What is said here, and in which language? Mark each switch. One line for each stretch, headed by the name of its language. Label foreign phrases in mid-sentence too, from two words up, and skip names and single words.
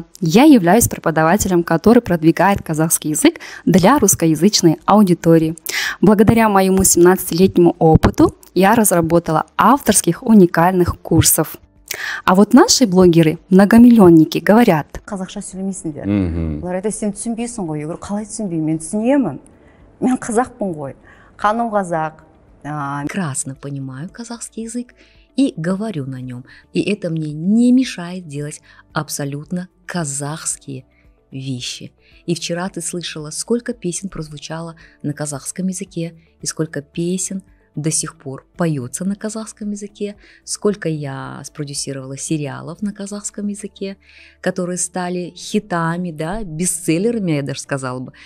Russian: Я являюсь преподавателем, который продвигает казахский язык для русскоязычной аудитории. Благодаря моему 17-летнему опыту я разработала авторских уникальных курсов. А вот наши блогеры, многомиллионники, говорят:
Kazakh: қазақша сөйлемейсіңдер. Олар айтады, сен түсінбейсің ғой. Егер қалай түсінбеймін? Мен түсінемін. Мен қазақпын ғой. Қаным қазақ.
Russian: Прекрасно понимаю казахский язык и говорю на нем. И это мне не мешает делать абсолютно казахские вещи. И вчера ты слышала, сколько песен прозвучало на казахском языке, и сколько песен до сих пор поется на казахском языке, сколько я спродюсировала сериалов на казахском языке, которые стали хитами, да, бестселлерами, я даже сказала бы.